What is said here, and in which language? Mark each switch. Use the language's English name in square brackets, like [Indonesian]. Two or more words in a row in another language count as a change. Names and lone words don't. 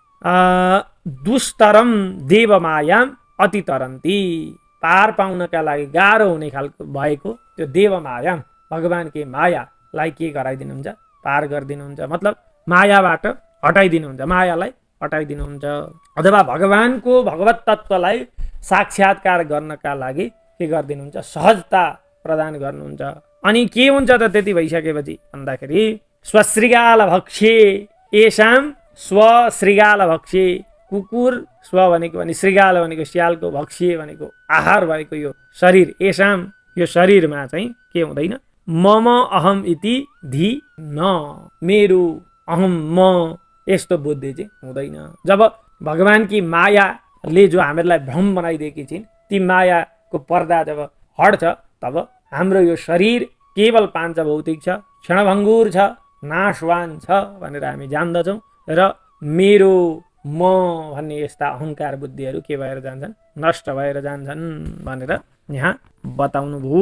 [Sanskrit] दुस्तरम देवमायाम अतितरन्ती, [Nepali] पार पाउनका लागि गाह्रो हुने खालको भएको त्यो देवमायाम भगवानकी मायालाई के गराइदिनुहुन्छ, पार गरिदिनुहुन्छ, मतलब मायाबाट हटाइदिनुहुन्छ, मायालाई हटाइदिनुहुन्छ, अथवा भगवानको भगवत तत्त्वलाई साक्षात्कार गर्नका लागि के गरिदिनुहुन्छ, सहजता प्रदान गर्नुहुन्छ। अनि के हुन्छ त त्यति भइसकेपछि भन्दाखेरि [Sanskrit] स्वश्रृगाल भक्ष्ये येषां स्वश्रृगाल भक्ष्ये [Nepali] कुकुर स्व भनेको अनि श्रृगाल भनेको स्यालको भक्ष्ये भनेको आहार भनेको यो शरीर येषां यो शरीरमा चाहिँ के हुँदैन [Sanskrit] मम अहम इति धी न [Nepali] मेरो अहम म यस्तो बुद्धि चाहिँ हुँदैन। जब भगवानकी मायाले जो हामीहरूलाई भ्रम बनाइदिएकी छिन् ती मायाको पर्दा जब हट्छ तब हाम्रो यो शरीर केवल पाञ्चभौतिक छ, क्षणभङ्गुर छ, नाशवान छ भनेर हामी जान्दछौँ र मेरो म भन्ने यस्ता अहङ्कार बुद्धिहरू के भएर जान्छन् नष्ट भएर जान्छन् भनेर यहाँ बताउनु भयो।